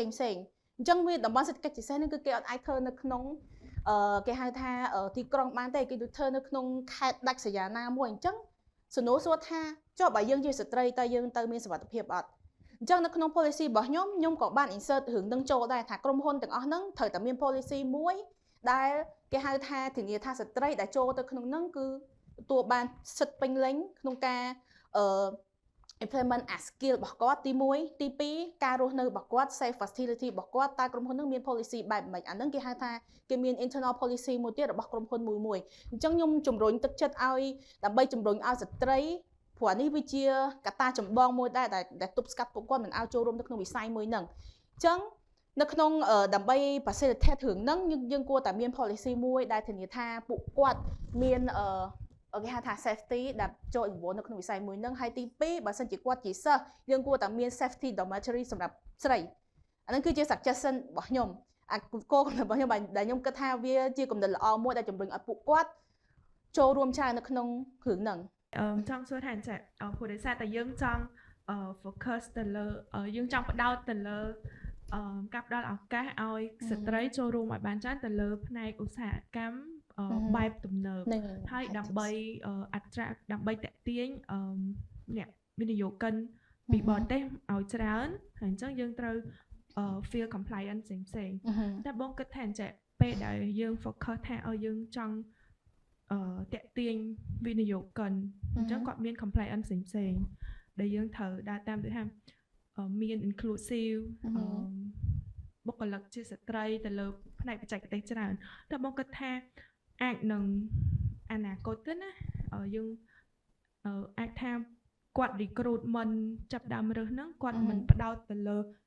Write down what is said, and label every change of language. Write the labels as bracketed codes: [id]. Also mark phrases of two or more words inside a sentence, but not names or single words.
[km] អញ្ចឹងវាតំបន់សេដ្ឋកិច្ចពិសេសហ្នឹងគឺគេអត់អាចធ្វើនៅក្នុងគេហៅថាទីក្រុងបានទេគេធ្វើនៅក្នុងខេត្តដាច់ស្រយាលណាមួយអញ្ចឹងសំណួរសួរថាចុះបើយើងជាស្ត្រីតើយើងទៅមានសុវត្ថិភាពអត់អញ្ចឹងនៅក្នុង policy របស់ខ្ញុំក៏បាន insert រឿងនឹងចូលដែរថាក្រុមហ៊ុនទាំងអស់ហ្នឹងត្រូវតែមាន policy មួយដែលគេហៅថាធានាថាស្ត្រីដែលចូលទៅក្នុងហ្នឹងគឺទទួលបានសិទ្ធិពេញលេញក្នុងការ [en] implement as skill [km] របស់គាត់ទី1ទី2ការរស់នៅរបស់គាត់ [en] safe facility [km] របស់គាត់តើក្រុមហ៊ុននឹងមាន policy បែបម៉េចអាហ្នឹងគេហៅថាគេមាន [en] internal policy [km] មួយទៀតរបស់ ក្រុមហ៊ុនមួយអញ្ចឹងខ្ញុំជំរុញទឹកចិត្តឲ្យដើម្បីជំរុញឲ្យស្ត្រីព្រោះនេះវាជាកត្តាចម្បងមួយដែរដែលទប់ ស្កាត់ពួកគាត់មិនឲ្យចូលរួមនៅក្នុងវិស័យមួយហ្នឹងអញ្ចឹងនៅក្នុងដើម្បី facilitate រឿងហ្នឹងយើងគួរតែមាន policy មួយដែលធានាថាពួកគាត់មានគេហៅថា safety ដែលចូល involve នៅក្នុងវិស័យមួយហ្នឹងហើយទី2បើសិនជាគាត់ជាសិស្សយើងគួរតែមាន [en] safety dormitory [km] សម្រាប់ស្រីអាហ្នឹងគឺជា suggestion របស់ខ្ញុំគោលគំនិតរបស់ខ្ញុំដែលខ្ញុំគិតថាវាជាគំនិតល្អមួយដែលជំរុញឲ្យពួកគាត់ចូលរួមច្រើននៅក្នុងរឿងហ្នឹង ចង់សួរថាអញ្ចឹងព្រោះដោយសារតែយើងចង់ focus ទៅលើយើងចង់ផ្ដោតទៅលើការផ្ដល់ឱកាសឲ្យស្ត្រីចូលរួមឲ្យបានច្រើនទៅលើផ្នែក ឧស្សាហកម្មបែបទំនើបហើយដើម្បីដើម្បីតាក់ទាញអ្នកវិនិយោគិនពីបរទេសឲ្យច្រើនហើយអញ្ចឹងយើង ត្រូវ [en] feel compliant [km] ផ្សេងតែបងគិតថាអញ្ចឹងពេលដែលយើង focus ថាយើងចង់តា ក់ទាញវិនិយោគិនអញ្ចឹងគាត់មាន compliant ផ្សេងដែលយើងត្រូវដើរតាមទៅថាមាន inclusive បុគ្គលិកជាស្ត្រីទៅលើផ្នែកបច្ចេកទេសច្រើនតែបងគិតថាអាចនឹងអនាគតទៅណាយើងអាចថាគាត់ recruitment ចាប់ដើមរើសហ្នឹងគាត់មិនផ្ដោតទៅលើ